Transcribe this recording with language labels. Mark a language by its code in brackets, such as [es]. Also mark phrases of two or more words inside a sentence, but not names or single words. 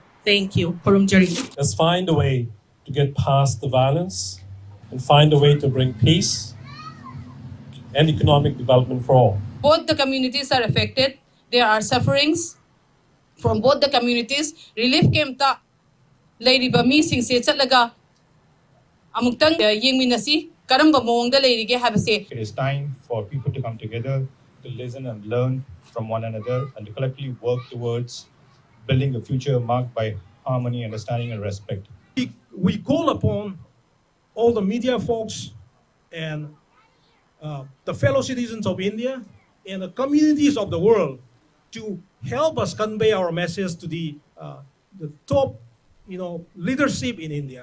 [en] Thank you. Let's find a way to get past the violence and find a way to bring peace and economic development for all. Both the communities are affected. There are sufferings from both the communities. Relief camp [mni] ta leiriba mi sing se chatlaga amuktang yengminasi karamba mawngda leirige habase. [en] It is time for people to come together, to listen and learn from one another, and to collectively work towards building a future marked by harmony, understanding, and respect. We call upon all the media folks and the fellow citizens of India and the communities of the world to help us convey our message to the top, leadership in India.